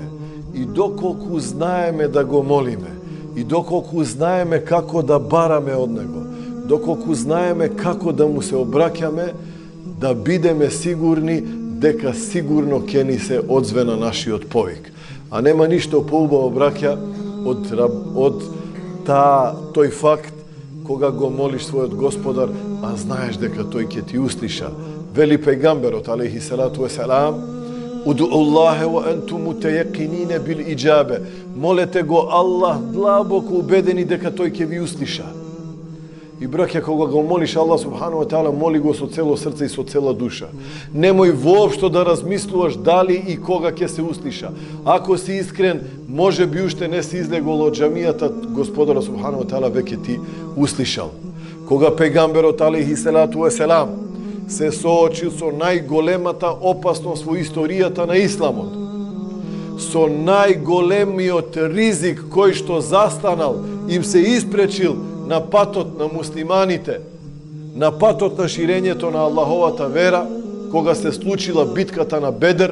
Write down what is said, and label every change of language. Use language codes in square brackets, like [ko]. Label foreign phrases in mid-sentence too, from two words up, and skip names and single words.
[mk] И доколку знаеме да го молиме, и доколку знаеме како да бараме од него, доколку знаеме како да му се обраќаме, да бидеме сигурни дека сигурно ќе ни се одзвена нашиот повик. А нема ништо поубаво, браќа, од тој факт кога го молиш својот Господар, а знаеш дека тој ќе ти услиша. [ar] Вели пејгамберот عليه الصلاة والسلام: "ادعوا الله وأنتم موقنون بالإجابة." [mk] Молете го Аллах длабоко убедени дека тој ќе ви услиша. И браќа, кога га молиш Аллах [ar] سبحانه وتعالى, [mk] моли го со цело срце и со цела душа. Немој воопшто да размислуваш дали и кога ќе се услиша. Ако си искрен, може би уште не си излегол од џамијата, Господара [ar] سبحانه وتعالى [mk] веќе ти услишал. Кога пегамберот [ar] عليه الصلاة والسلام [mk] се соочил со најголемата опасност во историјата на исламот, со најголемиот ризик кој што застанал, им се испречил на патот на муслиманите, на патот на ширењето на Аллаховата вера, кога се случила битката на Бедр.